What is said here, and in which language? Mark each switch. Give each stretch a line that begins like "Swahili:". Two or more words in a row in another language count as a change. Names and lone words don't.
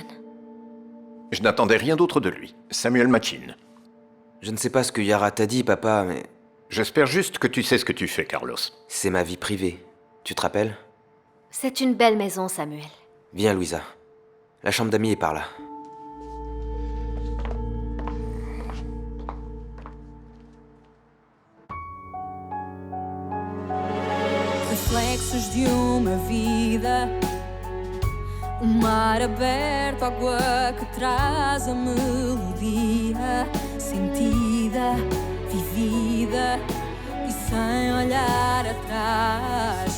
French: Je n'attendais rien d'autre de lui. Samuel Machin. Je ne sais pas ce que Yara t'a dit, papa, mais... J'espère juste que tu sais ce que tu fais, Carlos. C'est ma vie privée. Tu te rappelles? C'est une belle maison, Samuel. Viens, Louisa. La chambre d'amis est par là.
Portuguese: Reflexos de uma vida, mar aberto, água que traz a melodia, sentida, vivida e sem olhar atrás.